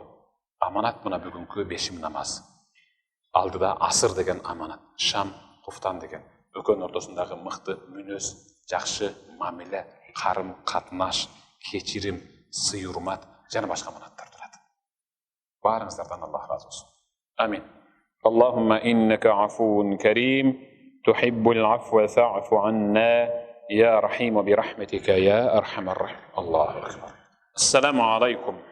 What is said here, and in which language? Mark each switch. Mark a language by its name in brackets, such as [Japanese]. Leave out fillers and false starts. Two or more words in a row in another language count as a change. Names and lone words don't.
[Kyrgyz] Аманат мына бүгүнкү бешим намаз. Алдыда асыр деген аманат, шам, куфтан деген. Экөөнүн ортосундагы мыкты мүнөз, жакшы мамиле, карым катнаш, кечирим, сый урмат жана башка аманаттар турат. Баарыңыздардан Аллах разы болсун. [Arabic] آمين. اللهم إنك عفو كريم، تحب العفو فاعف عنا، يا رحيم برحمتك يا أرحم الراحمين. الله أكبر. السلام عليكم.